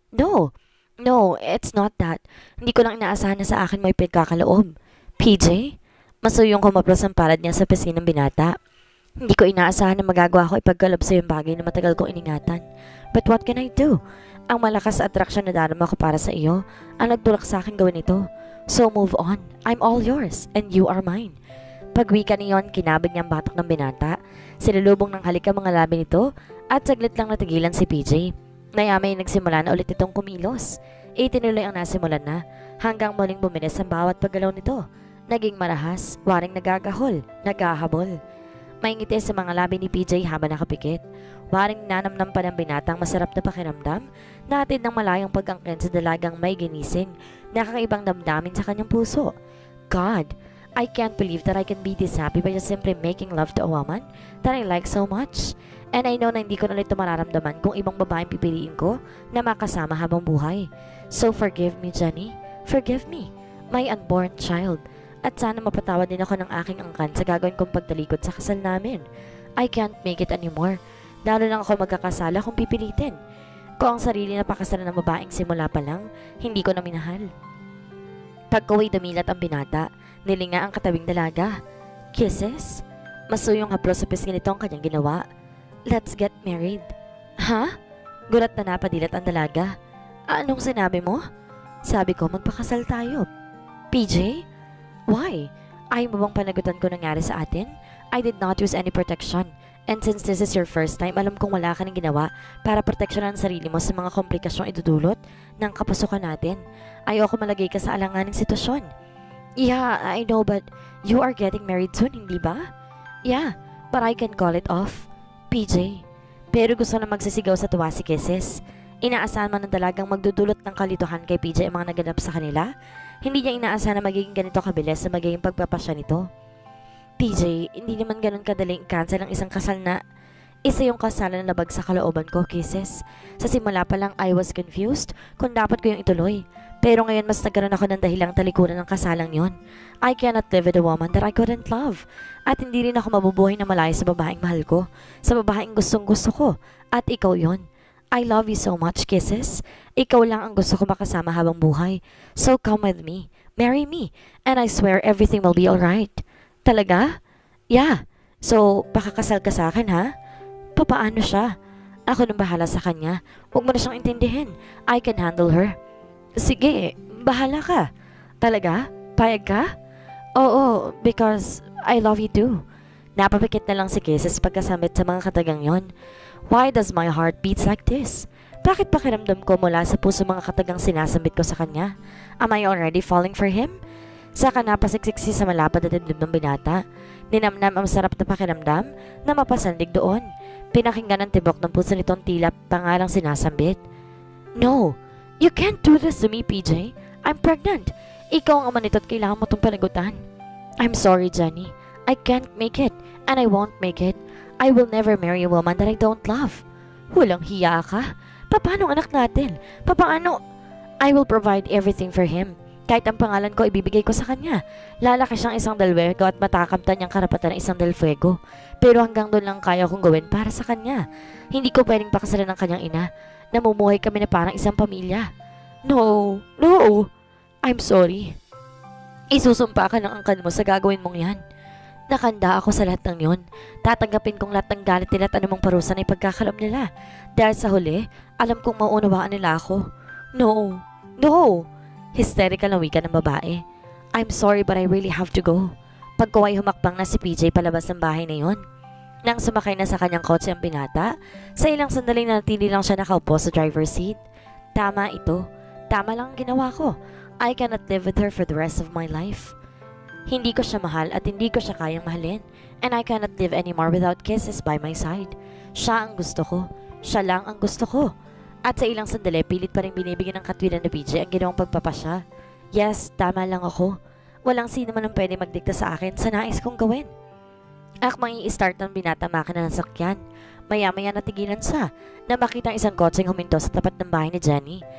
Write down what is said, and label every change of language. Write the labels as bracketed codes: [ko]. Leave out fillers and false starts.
[en] No, it's not that. [tl] Hindi ko lang inaasahan na sa akin may pagkakaloob. PJ? Masuyong kumaplos ang palad niya sa pisngi ng binata. Hindi ko inaasahan na magagawa ko ipagkaloob sa yung bagay na matagal kong iningatan. [en] But what can I do? [tl] Ang malakas atraksyon na darama ko para sa iyo ang nagtulak sa akin gawin ito. [en] So move on. I'm all yours and you are mine. [tl] Pagwika niyon, kinabig niyang batok ng binata. Sinulubong ng halik ang mga labi nito at saglit lang natigilan si PJ. Nayamay nagsimula na ulit itong kumilos. Itinuloy ang nasimulan na hanggang muling bumilis ang bawat paggalaw nito. Naging marahas, waring nagagahol, naghahabol. May ngiti sa mga labi ni PJ habang nakapikit. Waring nanamnam pa ng binatang masarap na pakiramdam na atid ng malayang pag-angkin sa dalagang may ginising na kakaibang damdamin sa kanyang puso. [en] God, I can't believe that I can be this happy by just simply making love to a woman that I like so much. And I know [tl] na hindi ko na ulit mararamdaman kung ibang babaeng pipiliin ko na makasama habang buhay. [en] So forgive me, Jenny. Forgive me, my unborn child. [tl] At sana mapatawad din ako ng aking angkan sa gagawin kong pagtalikod sa kasal namin. [en] I can't make it anymore. [tl] Lalo lang ako magkakasala kung pipilitin. Kung ang sarili na pakasalan ng babaeng simula pa lang, hindi ko na minahal. Pagkaway dumilat ang binata, nilinga ang katabing dalaga. Kisses? Masuyong haplos sa pisngi nito ang kanyang ginawa. [en] Let's get married. [tl] Ha? Gulat na napadilat ang dalaga. Anong sinabi mo? Sabi ko magpakasal tayo. PJ? Why? Ayaw mo bang panagutan ko nangyari sa atin? [en] I did not use any protection. And since this is your first time, [tl] alam kong wala ka nang ginawa para proteksyonan ang sarili mo sa mga komplikasyong idudulot ng kapusukan natin. Ayoko malagay ka sa alanganing sitwasyon. [en] Yeah, I know, but you are getting married soon, [tl] hindi ba? [en] Yeah, but I can call it off. [tl] PJ, pero gusto na magsisigaw sa tuwa si Kisses. Inaasahan man ng dalagang magdudulot ng kalituhan kay PJ ang mga naganap sa kanila. Hindi niya inaasahan na magiging ganito kabilis sa magiging pagpapasya nito. PJ, hindi naman ganun kadaling i-cancel ang isang kasal na isa yung kasalan na labag sa kalooban ko, Kisses. Sa simula pa lang [en] I was confused [tl] kung dapat ko yung ituloy. Pero ngayon mas nagkaroon ako ng dahilang talikuran ng kasalang yon. [en] I cannot live with a woman that I couldn't love. [tl] At hindi rin ako mabubuhay na malayo sa babaeng mahal ko. Sa babaeng gustong gusto ko. At ikaw yon. [en] I love you so much, [tl] Kisses. Ikaw lang ang gusto ko makasama habang buhay. [en] So come with me. Marry me. And I swear everything will be alright. [tl] Talaga? Yeah. So, pakakasal ka sa akin, ha? Papaano siya? Ako nang bahala sa kanya. Huwag mo na siyang intindihin. [en] I can handle her. [tl] Sige, bahala ka. Talaga? Payag ka? [en] Oo, because I love you too. [tl] Napapikit na lang si Kisses pagkasamit sa mga katagang yon. [en] Why does my heart beats like this? [tl] Bakit pakiramdam ko mula sa puso mga katagang sinasambit ko sa kanya? [en] Am I already falling for him? [tl] Saka napasiksiksi sa malapad na dibdib ng binata. Ninamnam ang sarap na pakiramdam na mapasandig doon. Pinakinggan ng tibok ng puso nitong tila pangalang sinasambit. [en] No, you can't do this to me, PJ. I'm pregnant. [tl] Ikaw ang ama nito at kailangan mo itong panagutan. [en] I'm sorry, Jenny. I can't make it, and I won't make it. I will never marry a woman that I don't love. [tl] Walang hiya ka? Paano ang anak natin? Paano? [en] I will provide everything for him. [tl] Kahit ang pangalan ko ibibigay ko sa kanya. Lalaki siyang isang dalwego at matakamtan niyang karapatan ng isang dalfuego. Pero hanggang doon lang kaya kong gawin para sa kanya. Hindi ko pwedeng pakasalan ng kanyang ina. Namumuhay kami na parang isang pamilya. [en] No, I'm sorry. [tl] Isusumpa ka ng angkan mo sa gagawin mong yan. Nakanda ako sa lahat ng yon. Tatanggapin kong lahat ng galit nila at anumang parusa na ipagkakalam nila. Dahil sa huli, alam kong mauunawaan nila ako. No! Hysterical na wika ng babae. [en] I'm sorry but I really have to go. [tl] Pagkuwa'y humakbang na si PJ palabas ng bahay na yon. Nang sumakay na sa kanyang kotse ang binata, sa ilang sandali natili lang siya nakaupo sa driver's seat. Tama ito. Tama lang ang ginawa ko. [en] I cannot live with her for the rest of my life. [tl] Hindi ko siya mahal at hindi ko siya kayang mahalin. [en] And I cannot live anymore without kisses by my side. [tl] Siya ang gusto ko. Siya lang ang gusto ko. At sa ilang sandali, pilit pa rin binibigyan ng katwiran na PJ ang ginawang pagpapasya. Yes, tama lang ako. Walang sino man ang pwede magdikta sa akin sa nais kong gawin. Akmang i-start ng binata makina ng sakyan. Maya-maya natigilan siya na makita ang isang kotseng huminto sa tapat ng bahay ni Jenny.